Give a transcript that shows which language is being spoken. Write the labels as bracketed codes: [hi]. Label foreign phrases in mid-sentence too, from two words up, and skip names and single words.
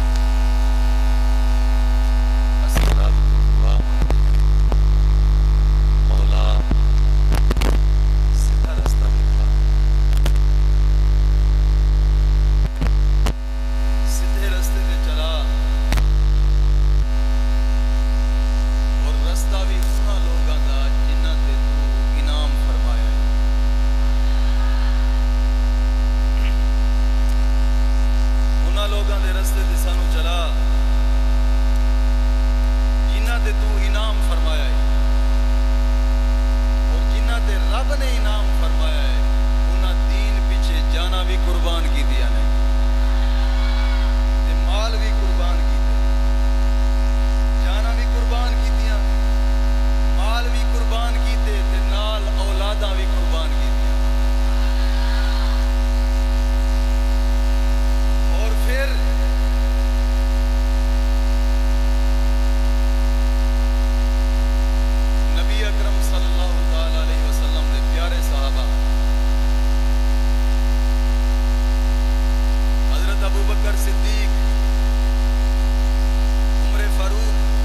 [pa] اسی رب تو دعا مولا سیدھا رستہ دکھا، سیدھے رستے تے چلا اور رستہ بھی انہاں لوگاں دا جنہاں تے تو انعام فرمایا ہے. انہاں لوگاں دے رستے تے سانو چلا جنہاں تے تو انعام فرمایا ہے اور جنہاں تے رب نے انعام فرمایا ہے انہاں دین پیچھے جانا بھی قربان کی دیا نے تے مال بھی قربان کیتے، جانا بھی قربان کیتیاں، مال بھی قربان کیتے تے نال اولاداں بھی قربان کیتیاں. اور پھر نبی اکرم [ar] صلی اللہ تعالی علیہ وسلم [pa] دے پیارے صحابہ حضرت ابو بکر صدیق، عمر فاروق،